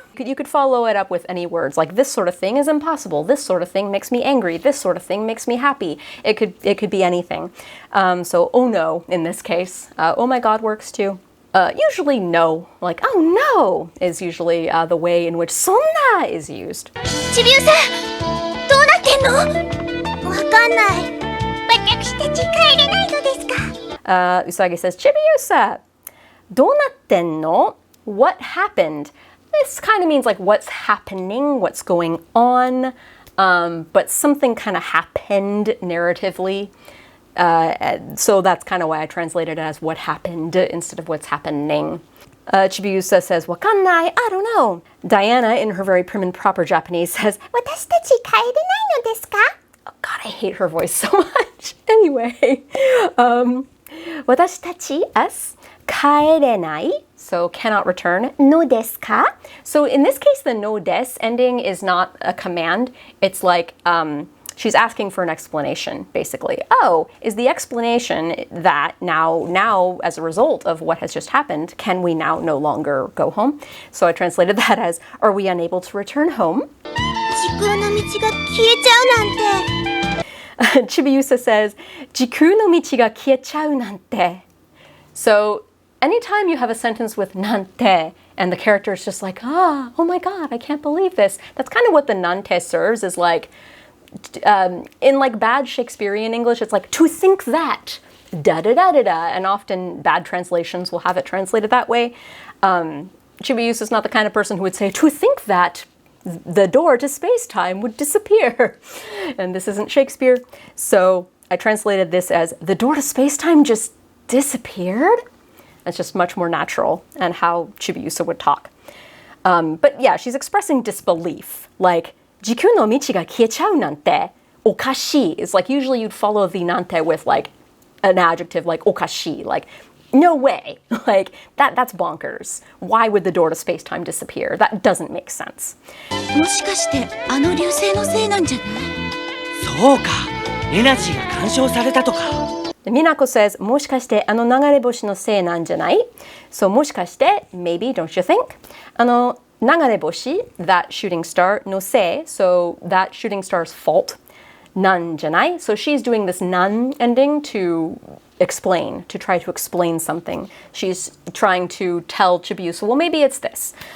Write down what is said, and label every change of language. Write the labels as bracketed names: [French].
[English] You could follow it up with any words like this sort of thing is impossible. This sort of thing makes me angry. This sort of thing makes me happy. It could be anything. So oh no in this case. Oh my God works too. Usually no, like oh no is usually the way in which そんな is used. [Japanese] ちびうさどうなってんのわかんない私たち帰れないのですか [English] Usagi says, Chibiusa, [Japanese] どうなってんの? [English] What happened? This kind of means like what's happening, what's going on, but something kind of happened narratively. So that's kind of why I translated it as what happened instead of what's happening. Chibiusa says, [Japanese] わかんない, [English] I don't know. Diana, in her very prim and proper Japanese, says, [Japanese] 私たち帰れないのですか? [English] Oh God, I hate her voice so much. Anyway, [Japanese] 私たち [English] us [Japanese] 帰れない [English] so cannot return [Japanese] のですか? [English] So in this case, the no des ending is not a command. It's like she's asking for an explanation, basically. Oh, is the explanation that now as a result of what has just happened, can we now no longer go home? So I translated that as, are we unable to return home? [Japanese] 時空の道が消えちゃうなんて [English] Chibiusa says, [Japanese] 時空の道が消えちゃうなんて. [English] So anytime you have a sentence with なんて and the character is just like, oh my God, I can't believe this. That's kind of what the なんて serves, is like, in like bad Shakespearean English, it's like to think that da da da da da, and often bad translations will have it translated that way. Chibiusa is not the kind of person who would say to think that the door to space-time would disappear. And this isn't Shakespeare, so I translated this as the door to space-time just disappeared. That's just much more natural and how Chibiusa would talk. But yeah, she's expressing disbelief. Like, [Japanese] jiku no michi ga kiechau nante okashi [English] is like, usually you'd follow the nante with like an adjective like okashi, like no way, like that's bonkers. Why would the door to space-time disappear? That doesn't make sense. [Japanese] もしかしてあの流星のせいなんじゃない？そうか、エナジーが干渉されたとか。 [English] Minako says, [Japanese] もしかしてあの流れ星のせいなんじゃない? [English] So [Japanese] もしかして [English] maybe, don't you think? [Japanese] あの流れ星 [English] that shooting star, no se, so that shooting star's fault. [Japanese] Nan janai. [English] So she's doing this nan ending to explain, to try to explain something. She's trying to tell Chibiusa, well, maybe it's this.